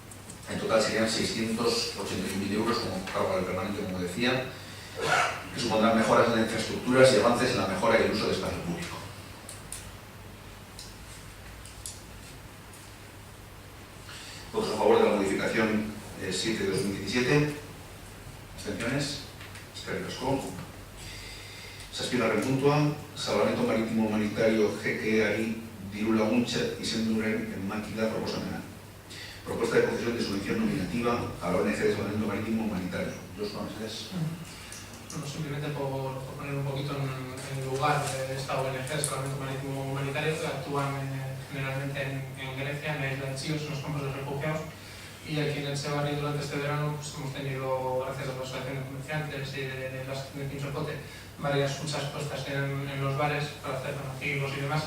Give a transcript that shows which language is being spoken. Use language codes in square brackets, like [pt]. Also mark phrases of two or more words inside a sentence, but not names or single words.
[es] En total serían 681.000 euros como cargo del permanente, como decía, que supondrán mejoras en infraestructuras y avances en la mejora y el uso del espacio público. Votos a favor de la modificación 7 de 2017. Abstenciones. [eu] Eskerrik asko. Zazpigarren puntua, salvamento marítimo humanitario GKEari diru laguntza izenduren emakida proposamena. [es] Propuesta de concesión de subvención nominativa a la ONG de Salvamento Marítimo Humanitario. Dos nombres. Bueno, simplemente por poner un poquito en lugar de esta ONG de Salvamento Marítimo Humanitario, que actúan generalmente en Grecia, en la isla de Chios, en los campos de refugiados, y aquí en Etxebarri durante este verano pues, hemos tenido, gracias a la Asociación de Comerciantes y de la Asociación de Quinchocote, varias huchas puestas en los bares para hacer donativos y demás.